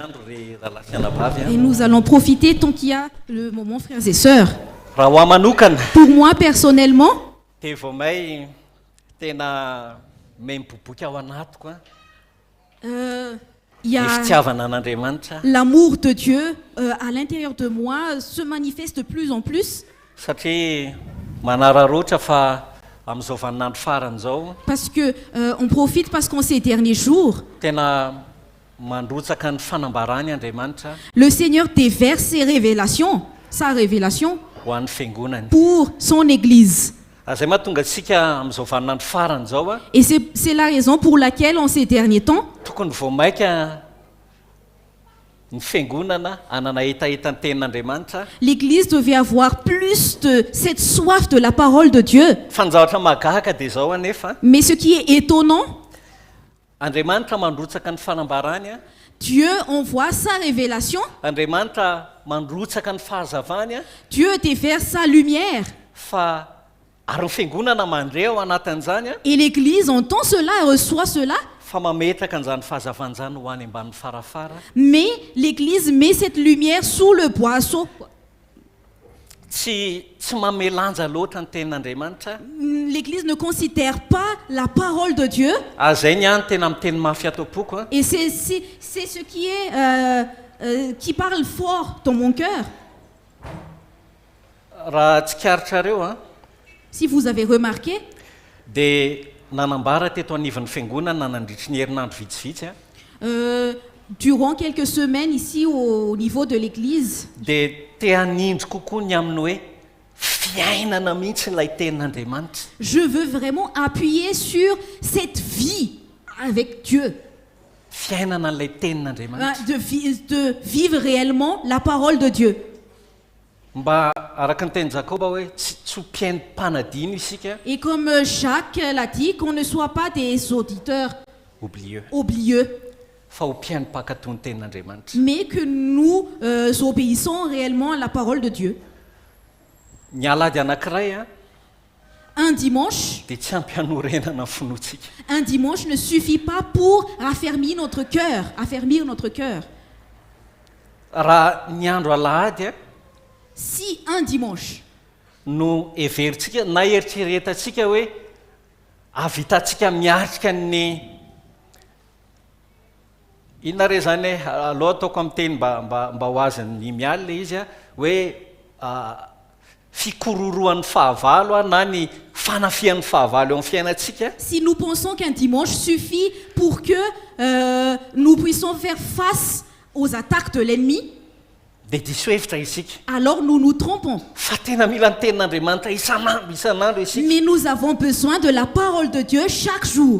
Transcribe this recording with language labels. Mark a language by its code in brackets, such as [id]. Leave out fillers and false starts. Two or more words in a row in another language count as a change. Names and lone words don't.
[mg] ry ralafianabavy [fr] Et nous allons profiter tant qu'il y a le moment, frères et sœurs. [mg] raha ho amanokana [fr] Pour moi, personnellement, [mg] de vao may tena memboboka ao anatiko a [fr] il y [mg] ny a fitiavana an'Andriamanitra [fr] l'amour de Dieu à l'intérieur de moi se manifeste de plus en plus. [mg] satria manararoatra fa amin'izao vaninandro farany zao [fr] Parce que on profite parce qu'en ces derniers jours, [mg] tena mandrotsaka ny fanambarany Andriamanitra [fr] le Seigneur déverse ses révélations, sa révélation [mg] ho an'ny fiangonany. [fr] pour son Église. [mg] Zay mahatonga antsika amin'izao vaninandro farany zao a [fr] Et c'est la raison pour laquelle en ces derniers temps, [mg] tokony vao maika ny fiangonana anana etaeta ny tenin'Andriamanitra [fr] l'Église devait avoir plus de cette soif de la parole de Dieu. [mg] fa ny zavatra mahagaga dia zao anefa [fr] Mais ce qui est étonnant, [mg] Andriamanitra mandrotsaka ny fanambarany a [fr] Dieu envoie sa révélation, [mg] Andriamanitra mandrotsaka ny fahazavany a [fr] Dieu déverse sa lumière. [mg] fa ary ny fiangonana mandre ao anatin'izany a [fr] Et l'Église entend cela et reçoit cela, [mg] fa mametraka an'izany fahazavany zany ho any ambanin'ny farafara [fr] mais l'Église met cette lumière sous le boisseau. [mg] tsy mamelanja loatra ny tenin'Andriamanitra [fr] L'Église ne considère pas la parole de Dieu. [mg] zay ny any tena miteny mafy atao-poko a [fr] Et c'est ce qui est qui parle fort dans mon cœur. [mg] raha tsikaritra a [fr] Si vous avez remarqué, [mg] dia nanambara teto anivon'ny fiangonana nandritry ny herinandro vitsivitsy a [fr] durant quelques semaines ici au niveau de l'Église, [mg] dia te hanindry kokoa ny aminy hoe fiainana mihitsy ilay tenin'Andriamanitra [fr] je veux vraiment appuyer sur cette vie avec Dieu, [mg] fiainana n'ilay tenin'Andriamanitra [fr] de vivre réellement la parole de Dieu. [mg] mba araka ny teny Jakoba hoe tsy ho mpiaino-mpanadino isika [fr] Et comme Jacques l'a dit, qu'on ne soit pas des auditeurs oublieux, [mg] fa ho mpiaino-mpakatoa ny tenin'Andriamanitra [fr] mais que nous obéissons réellement à la parole de Dieu. [mg] ny alady anankiray a [fr] Un dimanche, [mg] dia tsy ampy hanorenana ny finoantsika [fr] un dimanche ne suffit pas pour affermir notre cœur. [mg] raha ny andro alahady a [fr] Si un dimanche, [mg] no everitsika na eritreretantsika hoe avitantsika miatrika ny inona re zany hoe aloha ataoko amin'ny teny mba ho azany mialy le izy a hoe fikororoan'ny fahavalo a na ny fanafian'ny fahavalo eo amin'ny fiainantsika [fr] si nous pensons qu'un dimanche suffit pour que nous puissions faire face aux attaques de l'ennemi, [mg] dia diso hevitra isika [fr] alors nous nous trompons. [mg] fa tena mila ny tenin'Andriamanitra isanandro isika [fr] Mais nous avons besoin de la parole de Dieu chaque jour,